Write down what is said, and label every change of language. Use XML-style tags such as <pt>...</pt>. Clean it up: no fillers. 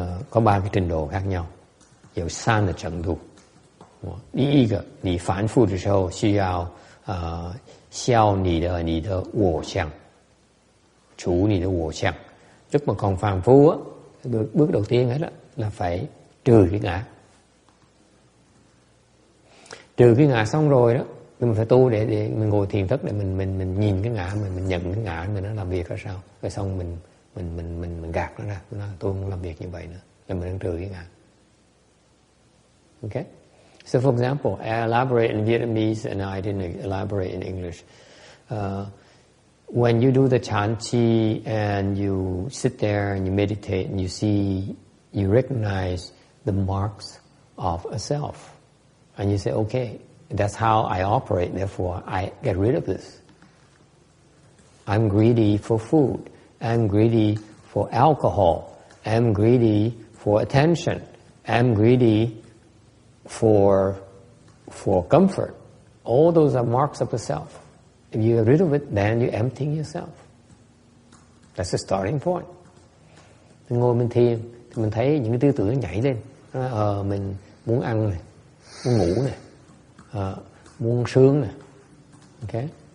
<vi>Có 3 cái trình độ khác nhau，</vi> <zh>有3的程度。第一个，你凡夫的时候需要消你的我相，除你的我相。</zh> <vi>Lúc mà còn phàm phu á, bước đầu tiên hết là phải trừ cái ngã. Trừ cái ngã xong rồi đó, mình phải tu để mình ngồi thiền thất để mình nhìn cái ngã mình nhận cái ngã mình nó làm việc ra sao. Rồi xong mình gạt nó ra, tôi không làm việc như vậy nữa, rồi mình đang trừ cái ngã.</vi> <en>Okay? So for example, I elaborate in Vietnamese and I didn't elaborate in English. When you do the Chanchi and you sit there and you meditate and you recognize the marks of a self. And you say, okay, that's how I operate, therefore I get rid of this. I'm greedy for food. I'm greedy for alcohol. I'm greedy for attention. I'm greedy for comfort. All those are marks of the self. If you get rid of it, then you're emptying yourself. That's the starting point.</en> <vi>Mình ngồi mình thiền, thì mình thấy những cái tư tưởng nhảy lên. Mình muốn ăn này, muốn ngủ này, muốn sướng呢 ，OK？</vi>